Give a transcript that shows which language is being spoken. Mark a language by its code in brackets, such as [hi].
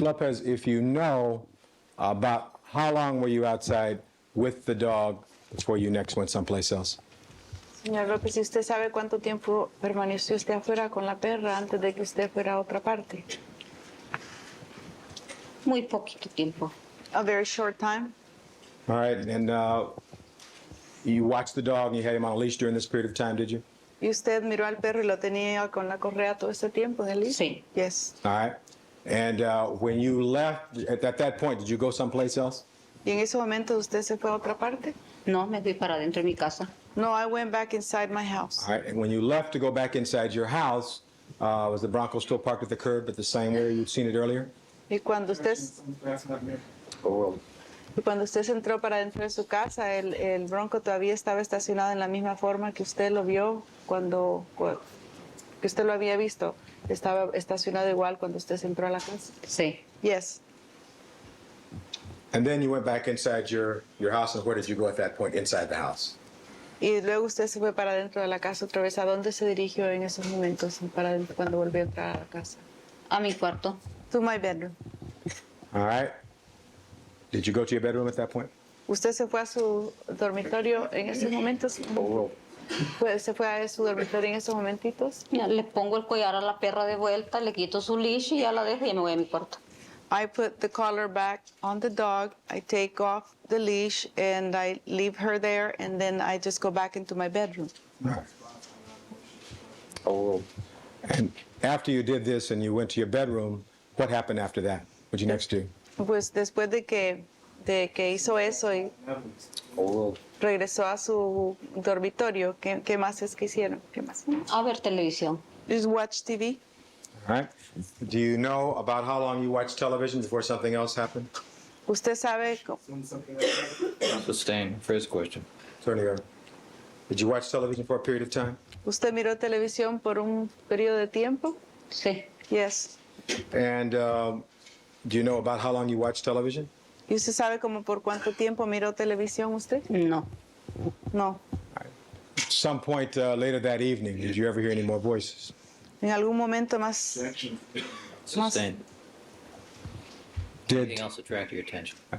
[en] Lopez, if you know about how long were you outside with the dog before you next went someplace else? [es] Señor López, ¿y usted sabe cuánto tiempo permaneció usted afuera con la perra antes de que usted fuera a otra parte? Muy poquito tiempo. [en] A very short time. All right, and you watched the dog and you had him on a leash during this period of time, did you? [es] ¿Y usted miró al perro y lo tenía con la correa todo este tiempo en el leash? Sí. [en] Yes. All right. And when you left, at that point, did you go someplace else? [es] ¿Y en ese momento usted se fue a otra parte? No, me fui para adentro de mi casa. [en] No, I went back inside my house. All right, and when you left to go back inside your house, was the Bronco still parked at the curb at the same way you'd seen it earlier? [es] Y cuando usted, [en] That's not me. [es] y cuando usted se entró para dentro de su casa, el Bronco todavía estaba estacionado en la misma forma que usted lo vio que usted lo había visto. Estaba estacionado igual cuando usted se entró a la casa. Sí. [en] Yes. And then you went back inside your house, and where did you go at that point inside the house? [es] Y luego usted se fue para dentro de la casa otra vez. ¿A dónde se dirigió en esos momentos cuando volvió a entrar a la casa? A mi cuarto. [en] To my bedroom. All right. Did you go to your bedroom at that point? [es] ¿Usted se fue a su dormitorio en esos momentos? ¿Se fue a su dormitorio en esos momentitos? Ya, le pongo el collar a la perra de vuelta, le quito su leash y ya la dejo y ya me voy a mi cuarto. [en] I put the collar back on the dog, I take off the leash, and I leave her there, and then I just go back into my bedroom. And after you did this and you went to your bedroom, what happened after that? What'd you next do? [es] Pues después de que de que hizo eso y regresó a su dormitorio. ¿Qué más es que hicieron? ¿Qué más? A ver televisión. [en] Just watch TV. All right. Do you know about how long you watched television before something else happened? [es] Usted sabe, [en] Sustain. First question. Attorney Garrett, did you watch television for a period of time? [es] usted miró televisión por un periodo de tiempo. Sí. [en] Yes. And do you know about how long you watched television? [es] ¿Y usted sabe como por cuánto tiempo miró televisión usted? No. [en] No. At some point later that evening, did you ever hear any more voices? [es] En algún momento más. [en] Sustain. Did Anything else attract your attention?